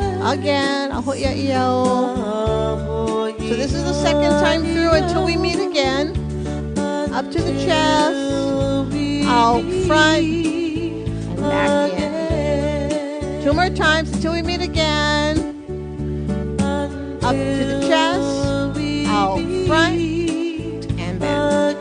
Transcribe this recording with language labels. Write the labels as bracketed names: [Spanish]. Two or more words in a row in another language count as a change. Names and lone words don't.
[English] again. Aho ia iao. So this is the second time through until we meet again. Up to the chest, out front, and back in. 2 more times until we meet again. Up to the chest, out front, and back.